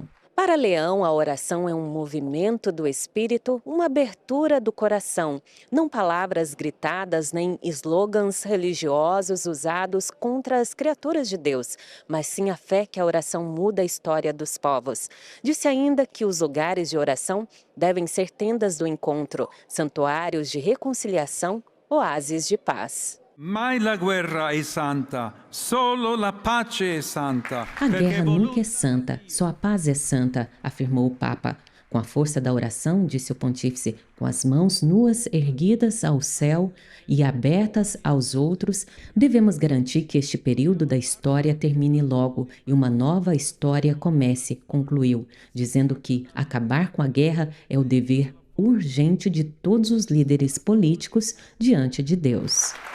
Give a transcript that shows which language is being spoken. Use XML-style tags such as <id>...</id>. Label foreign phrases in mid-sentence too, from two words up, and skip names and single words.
<pt>Para Leão, a oração é um movimento do espírito, uma abertura do coração, não palavras gritadas nem slogans religiosos usados contra as criaturas de Deus, mas sim a fé que a oração muda a história dos povos. Disse ainda que os lugares de oração devem ser tendas do encontro, santuários de reconciliação, oásis de paz.</pt> <it>Mai la guerra è santa, solo la pace è santa.</it> <pt>A guerra nunca é santa, só a paz é santa, afirmou o Papa. Com a força da oração, disse o pontífice, com as mãos nuas erguidas ao céu e abertas aos outros, devemos garantir que este período da história termine logo e uma nova história comece, concluiu, dizendo que acabar com a guerra é o dever urgente de todos os líderes políticos diante de Deus.</pt>